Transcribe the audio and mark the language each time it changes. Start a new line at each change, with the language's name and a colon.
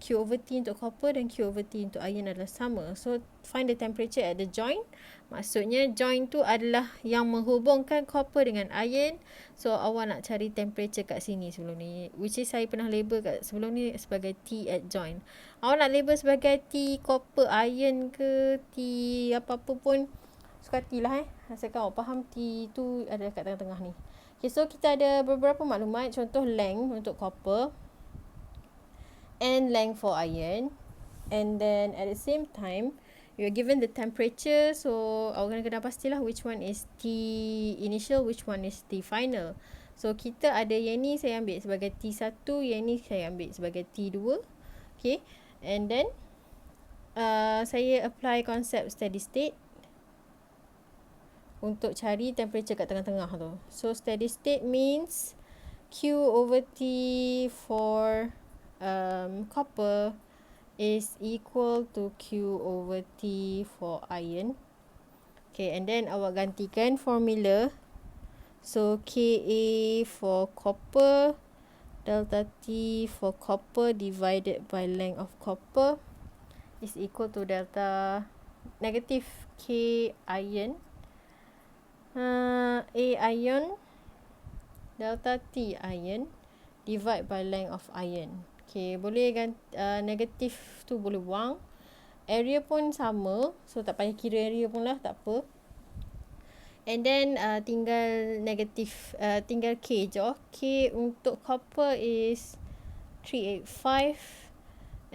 Malay: Q over T untuk copper dan Q over T untuk iron adalah sama.
English: So find the temperature at the joint.
Malay: Maksudnya joint tu adalah yang menghubungkan copper dengan iron. So awak nak cari temperature kat sini sebelum ni. Which is saya pernah label kat sebelum ni sebagai T at joint. Awak nak label sebagai T copper iron ke T apa-apa pun suka hatilah Asalkan awak faham T tu ada kat tengah-tengah ni. Okay, so kita ada beberapa maklumat.
English: Contoh length untuk copper and length for iron. And then at the same time you are given the temperature.
Malay: So awak kena pastilah
English: which one is T initial, which one is T final.
Malay: So kita ada yang ni saya ambil sebagai T1, yang ni saya ambil sebagai T2. Okay. And then saya apply konsep steady state untuk cari temperature kat tengah-tengah tu.
English: So steady state means Q over T for copper is equal to Q over T for iron. Okay, and then
Malay: awak gantikan formula.
English: So Ka for copper, delta T for copper divided by length of copper is equal to delta negative K iron A iron delta T iron divide by length of iron.
Malay: Okay, boleh negatif tu boleh buang. Area pun sama. So, tak payah kira area pun lah. Tak apa. And then, tinggal negatif. Tinggal K je.
English: K untuk copper is 385.